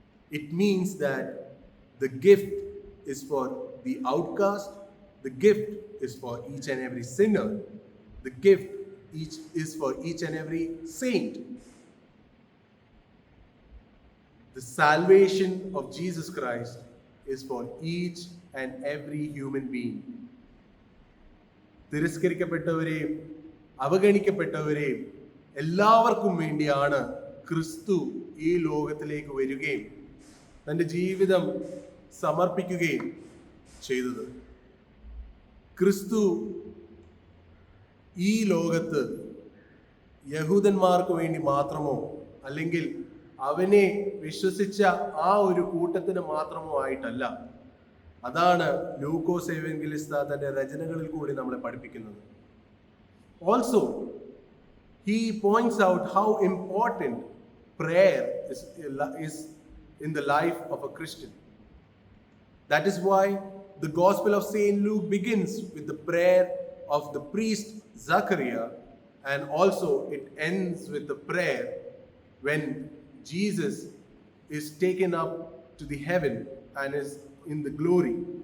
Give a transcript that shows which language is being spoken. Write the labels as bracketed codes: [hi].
[en] It means that the gift is for the outcast, the gift is for each and every sinner, the gift is for each and every saint. The salvation of Jesus Christ is for each and every human being. [ml] തിരസ്കരിക്കപ്പെട്ടവരെയും അവഗണിക്കപ്പെട്ടവരെയും എല്ലാവർക്കും വേണ്ടിയാണ് ക്രിസ്തു ഈ ലോകത്തിലേക്ക് വരികയും തൻ്റെ ജീവിതം സമർപ്പിക്കുകയും ചെയ്തത്. ക്രിസ്തു ഈ ലോകത്ത് യഹൂദന്മാർക്ക് വേണ്ടി മാത്രമോ അല്ലെങ്കിൽ അവനെ വിശ്വസിച്ച ആ ഒരു കൂട്ടത്തിന് മാത്രമോ ആയിട്ടല്ല. അതാണ് ലൂക്കോസ് എവൻഗലിസ്ത തന്റെ രചനകളിൽ കൂടി നമ്മളെ പഠിപ്പിക്കുന്നത്. [en] Also, he points out how important prayer is in the life of a Christian. That is why the Gospel of Saint Luke begins with the prayer of the priest Zachariah, and also it ends with the prayer when Jesus is taken up to the heaven and is in the glory.